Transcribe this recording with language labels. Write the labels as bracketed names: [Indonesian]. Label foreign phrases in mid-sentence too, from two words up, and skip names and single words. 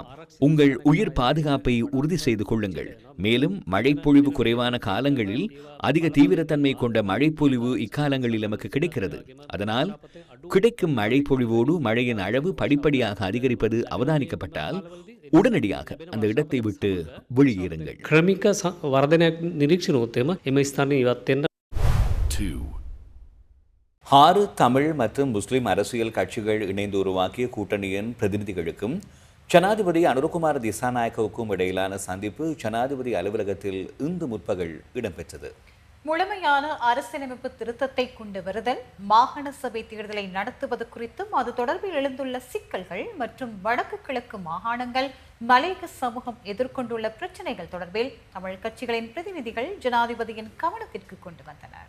[Tamil] உங்கள் உயிர் பாதுகாப்பை உறுதி செய்து கொள்ளுங்கள். மேலும் மழைப்பொழிவு குறைவான காலங்களில் அதிக தீவிரத்தன்மை கொண்ட மழைப்பொழிவு இக்காலங்களில் நமக்கு கிடைக்கிறது. அதனால் கிடைக்கும் மழைப்பொழிவோடு மழையின் அளவு படிப்படியாக அதிகரிப்பது அவதானிக்கப்பட்டால் உடனடியாக அந்த இடத்தை விட்டு வெளியேறுங்கள். [Sinhala] ක්‍රමික වර්ධනයක් නිරීක්ෂණය වුවොත් එම ස්ථානයේ ඉවත් වෙන්න [Tamil] 6 தமிழ் மற்றும் முஸ்லிம் அரசியல் கட்சிகள் இணைந்து உருவாக்கிய கூட்டணியின் பிரதிநிதிகளுக்கும் ஜனாதிபதி அனுரகுமார திசாநாயக்கவுக்கும் இடையிலான சந்திப்பு ஜனாதிபதி அலுவலகத்தில் இன்று முற்பகல் இடம்பெற்றது. முழுமையான அரசியலமைப்பு திருத்தத்தை கொண்டு வருதல், மாகாண சபை தேர்தலை நடத்துவது குறித்தும் அது தொடர்பில் எழுந்துள்ள சிக்கல்கள் மற்றும் வடக்கு கிழக்கு மாகாணங்கள் மலையக சமூகம் எதிர்கொண்டுள்ள பிரச்சினைகள் தொடர்பில் தமிழ் கட்சிகளின் பிரதிநிதிகள் ஜனாதிபதியின் கவனத்திற்கு கொண்டு வந்தனர்.